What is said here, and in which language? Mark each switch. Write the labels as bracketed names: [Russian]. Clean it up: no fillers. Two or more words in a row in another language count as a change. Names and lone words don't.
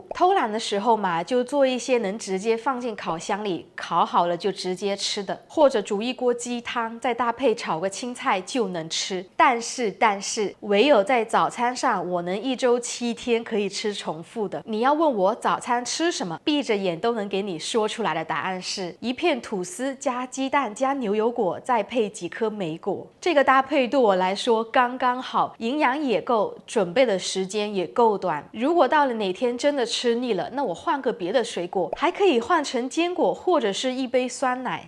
[Chinese] 偷懶的時候嘛，就做一些能直接放進烤箱裡，烤好了就直接吃的，或者煮一鍋雞湯，再搭配炒個青菜就能吃。但是，唯有在早餐上，我能1周7天可以吃重複的。你要問我早餐吃什麼，閉着眼都能給你說出來的答案是一片吐司加雞蛋加牛油果，再配幾顆莓果。這個搭配對我來說剛剛好，營養也夠，準備的時間也夠短。如果到了哪天真的吃膩了，那我換個別的水果，還可以換成堅果或者是一杯酸奶。